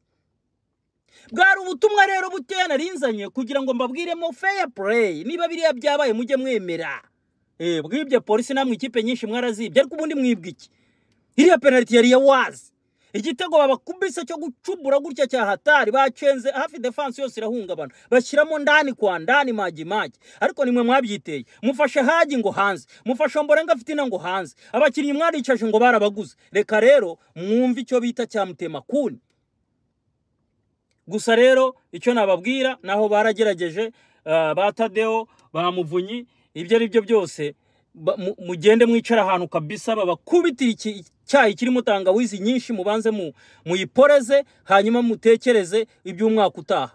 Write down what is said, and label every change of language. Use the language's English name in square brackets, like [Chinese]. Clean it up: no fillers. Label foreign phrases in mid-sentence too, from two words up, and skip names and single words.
[Kinyarwanda] Bwari ubutumwa rero butena rinzanye kugira ngo mbabwiremo fair play. Niba biriya byabaye mujye mwemera. Bwibye polisi namwe ikipe nyinshi mwarazibye, ariko ubundi mwibwiki iriya penalty yari ya wazi. Igitego babakubise cyo gucubura gutya cya hatari, bacenze hafi defense yose irahungabana, bashyiramo [Swahili] ndani kwa ndani maji. [Kinyarwanda] Ariko nimwe mwabyiteye, mufashe Haji ngo hanze, mufashe Mborenga Fitina ngo hanze, abakinnyi mwaricaje ngo barabaguze. Reka rero mwumve icyo bita cyamutema kuni. Gusa rero icyo nababwira naho baragerageje, batadeo bamuvunyi ibyo ari byo byose, mugende mwicara ahantu kabisa babakubitira icyayi kirimo tangawizi nyinshi, mubanze muyiporeze, hanyuma mutekereze iby'umwaka utaha.